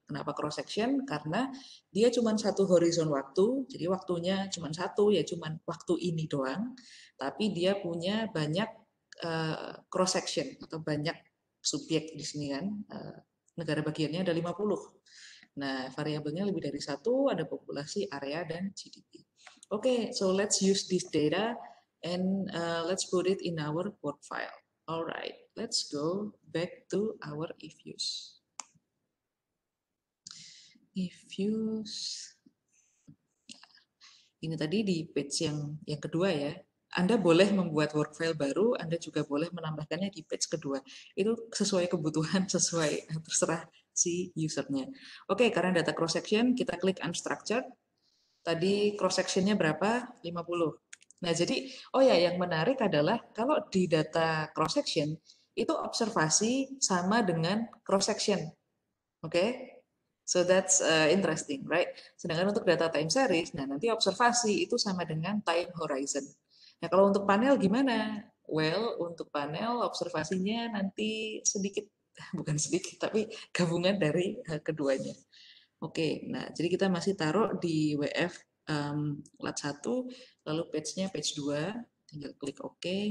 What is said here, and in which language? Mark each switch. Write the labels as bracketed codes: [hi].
[id] Kenapa cross section? Karena dia cuma satu horizon waktu, jadi waktunya cuma satu, ya cuma waktu ini doang. Tapi dia punya banyak cross section atau banyak subjek di sini kan. Negara bagiannya ada 50. Nah, variabelnya lebih dari satu, ada populasi, area, dan GDP. [en] Oke, so let's use this data and let's put it in our work file. Alright, let's go back to our eViews. eViews. [id] Ini tadi di page yang kedua ya. Anda boleh membuat work file baru, Anda juga boleh menambahkannya di page kedua. Itu sesuai kebutuhan, sesuai terserah si usernya. Oke, karena data cross section, kita klik unstructured. Tadi cross sectionnya berapa? 50. Nah, jadi, yang menarik adalah kalau di data cross section, itu observasi sama dengan cross section. Oke? [en] So that's interesting, right? [id] Sedangkan untuk data time series, nah nanti observasi itu sama dengan time horizon. Nah, kalau untuk panel gimana? Well, untuk panel observasinya nanti sedikit, bukan sedikit, tapi gabungan dari keduanya. Oke, nah jadi kita masih taruh di WF lat1, lalu page-nya page 2, tinggal klik OK.